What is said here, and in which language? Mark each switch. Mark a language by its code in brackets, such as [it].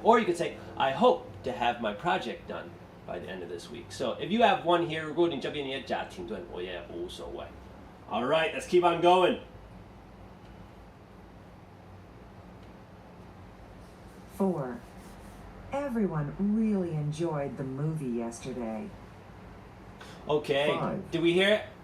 [en] Or you could say, I hope to have my project done by the end of this week. So if you have one here, [zh] 如果你这边你也加停顿，我也无所谓. [en] All right, let's keep on going. 4. Everyone really enjoyed the movie yesterday. Okay, 5. did we hear it?